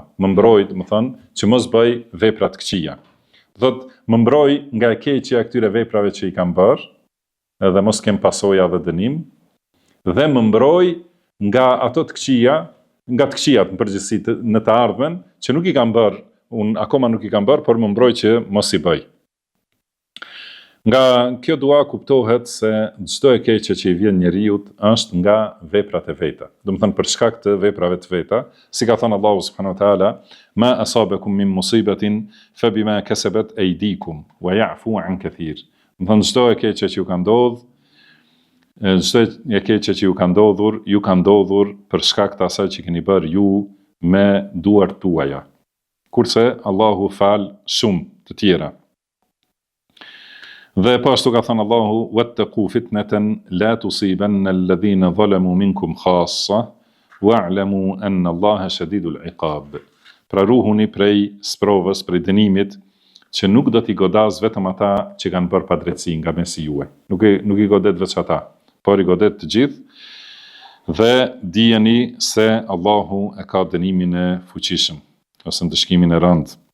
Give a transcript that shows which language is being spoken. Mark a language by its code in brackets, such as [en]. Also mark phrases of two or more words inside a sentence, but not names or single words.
[sq] Më mbroj, do të thënë, që mos bëj vepra të këqija. Do thotë, më mbroj nga e keqja e këtyre veprave që i kam bërë, edhe mos kem pasoja dhe dënim, dhe më mbroj nga ato të këqija, nga të këqijat në përgjithësi në të ardhmen, që nuk i kam bërë, unë akoma nuk i kam bërë, por më mbroj që mos i bëj. Nga kjo dua kuptohet se çdo e keqe që i vjen njeriut është nga veprat e veta. Do të thënë për shkak të veprave të veta, si ka thënë Allahu [ar] سبحانه وتعالى, ما أصابكم من مصيبة فبما كسبت أيديكم ويعفو عن كثير. [sq] Do të thënë çdo e keqe që ju ka ndodhur, çdo e keqe që ju ka ndodhur për shkak të asaj që keni bërë ju me duart tuaja. Kurse Allahu fal shumë të tjera. Dhe po ashtu ka thënë Allahu: [ar] "واتقوا فتنة لا تصيبن الذين ظلموا منكم خاصة واعلموا أن الله شديد العقاب." [sq] Pra ruhuni prej sprovës, prej dënimit, që nuk do t'i godas vetëm ata që kanë bërë padrejtësi nga mesi juaj. Nuk i godet veç ata, por i godet të gjithë. Dhe dijeni se Allahu e ka dënimin e fuqishëm, ose në dëshkimin e rëndë.